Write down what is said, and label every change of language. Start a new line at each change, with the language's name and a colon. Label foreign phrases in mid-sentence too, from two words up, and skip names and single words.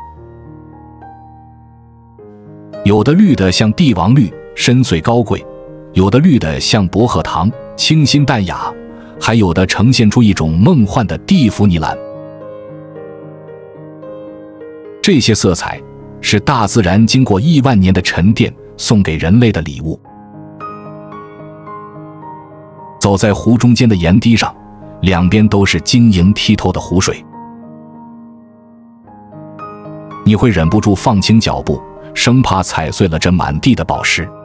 Chinese: 有的綠的像帝王綠，深邃高貴；有的綠的像薄荷糖，清新淡雅；還有的呈現出一種夢幻的蒂芙尼藍。這些色彩是大自然經過億萬年的沉澱送給人類的禮物。走在湖中間的岩堤上，兩邊都是晶瑩剔透的湖水，你會忍不住放輕腳步，生怕踩碎了這滿地的寶石。